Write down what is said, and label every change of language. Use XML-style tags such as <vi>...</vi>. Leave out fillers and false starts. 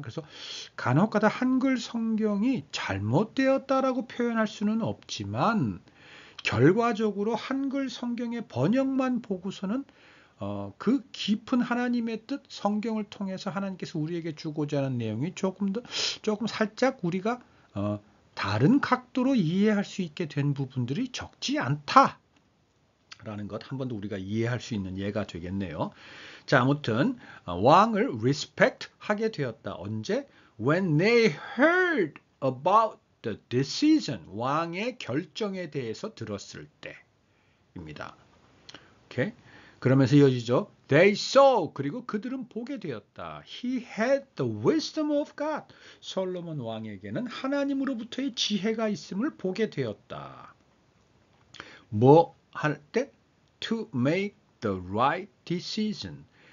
<ko>그래서 간혹가다 한글 성경이 잘못되었다라고 표현할 수는 없지만 결과적으로 한글 성경의 번역만 보고서는 그 깊은 하나님의 뜻, 성경을 통해서 하나님께서 우리에게 주고자 하는 내용이 조금 살짝 우리가 다른 각도로 이해할 수 있게 된 부분들이 적지 않다라는 것, 한 번 더 우리가 이해할 수 있는 예가 되겠네요. 자, 아무튼 왕을 respect 하게 되었다. 언제?</ko> <en>When they heard about the decision,</en> <ko>왕의 결정에 대해서 들었을 때입니다. 오케이? 그러면서 이어지죠.</ko> <en>They saw,</en> <ko>그리고 그들은 보게 되었다.</ko> <en>He had the wisdom of God.</en> <ko>솔로몬 왕에게는 하나님으로부터의 지혜가 있음을 보게 되었다. 뭐 할 때?</ko> <en>To make the right decision.</en>